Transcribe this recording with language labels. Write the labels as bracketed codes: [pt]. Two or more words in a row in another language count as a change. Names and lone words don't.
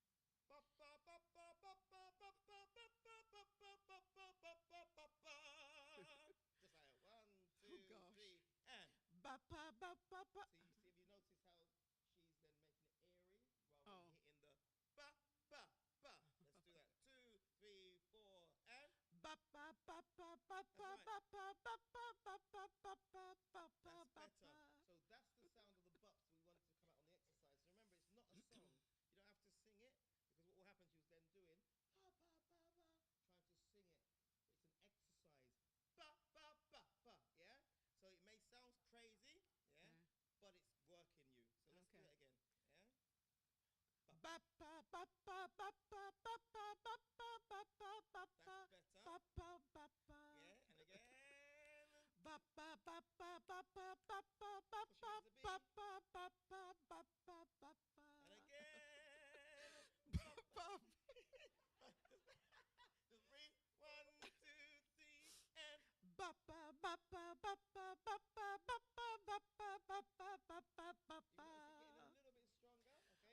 [en] Just like 1, 2, gosh. 3, and. Ba ba ba ba ba. See, if you notice how she's then making it airy rather Oh. than hitting the ba ba ba. Let's do that. 2, 3, 4, and. Ba ba ba ba ba ba right. ba ba ba ba ba ba ba ba ba That's ba better. ba. So that's the sound of the bups we wanted to come out on the exercise. So remember, it's not a song. You don't have to sing it, because what will happen to you is then doing ba ba ba ba, trying to sing it. It's an exercise. Ba ba ba ba. Yeah. So it may sound crazy, yeah, but it's working you. So let's do it again. Yeah. Ba ba ba ba ba ba ba ba ba ba ba ba ba ba. That's better. Ba ba ba ba. Yeah, and again. Ba ba ba ba ba ba ba ba ba Push ba against the ba beat. ba ba ba ba ba ba ba. And again. Just breathe. 1, 2, 3, and. Ba ba ba ba ba ba ba ba ba ba ba ba ba ba ba ba ba You ba. notice it getting a little bit stronger, okay?